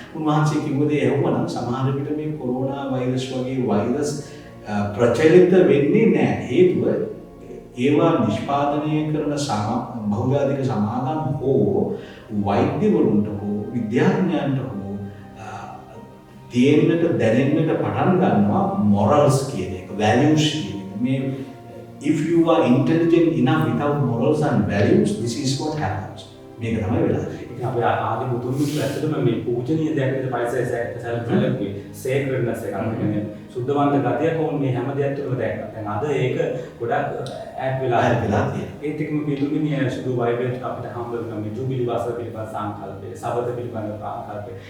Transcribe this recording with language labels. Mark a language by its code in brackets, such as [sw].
[si] උන්වහන්සේ කිව්ව දේ ඇහුවනම් සමහර විට මේ කොරෝනා වෛරස් වගේ වෛරස් ප්‍රචලිත වෙන්නේ නැහැ. හේතුව ඒවා නිෂ්පාදනය කරන බහුජාතික සමාගම් හෝ වෛද්‍යවරුන්ට හෝ විද්‍යාඥයන්ට හෝ තියෙන්නට දැනෙන්නට පටන් ගන්නවා මොරල්ස් කියන එක, වැලියුස් කියන එක. [en] මේ if you are intelligent enough without morals and values, this is what happens. [si] මේක තමයි වෙලා තියෙන්නේ. අපි ආදි මුතුන් මිත්‍ර ඇත්තටම මේ පූජනීය දෙයක් විදිහට පරිසරය සැලකුවේ සේක්‍රඩ්නස් එක කියන්නේ සුද්ධවන්ත ගතියක් ඕන මේ හැම දෙයක් තුළම දැක්කා. දැන් අද ඒක ගොඩක් ඈත් වෙලා තියෙනවා. ඒත් එක්කම පිටුමිනිය සුදු වයිබ්‍රේට් අපිට හම්බ වෙන මේ ජූබිලි වාසය පිළිබඳ සංකල්පය, සබත පිළිබඳ සංකල්පය.